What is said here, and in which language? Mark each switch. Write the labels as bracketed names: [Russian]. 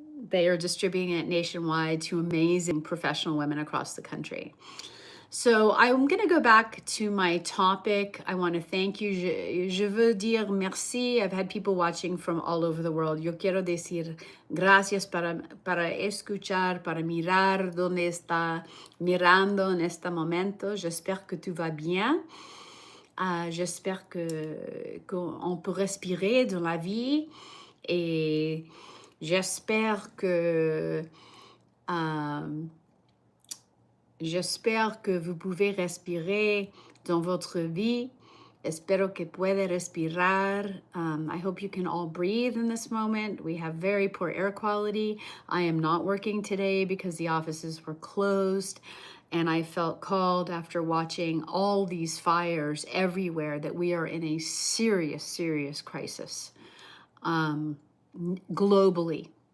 [English] They are distributing it nationwide to amazing professional women across the country. So I'm going to go back to my topic. I want to thank you. [French] Je veux dire merci. [English] I've had people watching from all over the world. [Spanish] Yo quiero decir gracias para escuchar, para mirar donde está mirando en este momento. [French] J'espère que tout va bien. J'espère qu'on peut respirer dans la vie. Et j'espère que... J'espère que vous pouvez respirer dans votre vie. [Spanish] Espero que puede respirar. [English] I hope you can all breathe in this moment. We have very poor air quality. I am not working today because the offices were closed. And I felt called after watching all these fires everywhere that we are in a serious, serious crisis globally.